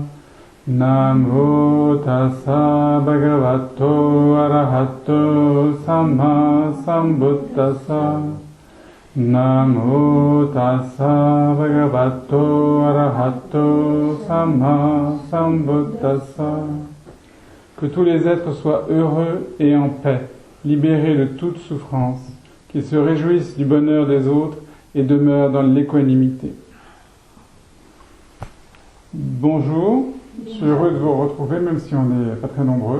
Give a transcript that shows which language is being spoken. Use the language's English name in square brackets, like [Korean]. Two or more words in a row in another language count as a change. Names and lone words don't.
[Pali] Namo tassa bhagavato arahato samma sambuddhassa. Namo tassa bhagavato arahato samma sambuddhassa. [French] Que tous les êtres soient heureux et en paix, libérés de toute souffrance, qu'ils se réjouissent du bonheur des autres et demeurent dans l'équanimité. Bonjour, je suis heureux de vous retrouver, même si on n'est pas très nombreux.